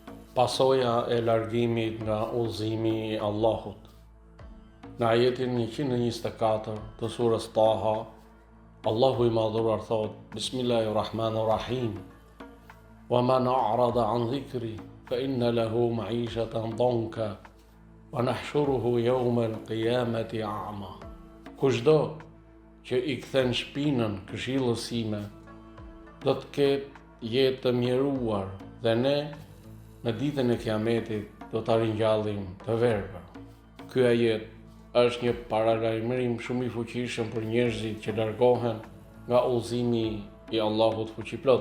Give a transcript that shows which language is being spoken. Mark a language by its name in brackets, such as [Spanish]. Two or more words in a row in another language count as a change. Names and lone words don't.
[Albanian] Pasoja e largimit nga udhëzimi i Allahut. Në ajetin 124 të surës Taha, Allahu i madhuar thot: Bismillahirrahmanirrahim. [Arabic] ومن أعرض عن ذكري فإن له معيشة ضنكا ونحشره يوم القيامة أعمى. [Albanian] Kushdo që i kthen shpinën këshillës sime, do të ketë jetë të mjeruar dhe ne në ditën e Kiametit do ta ringjallim të verbër. Ky ajet është një paralajmërim shumë i fuqishëm për njerëzit që largohen nga udhëzimi i Allahut fuqiplot.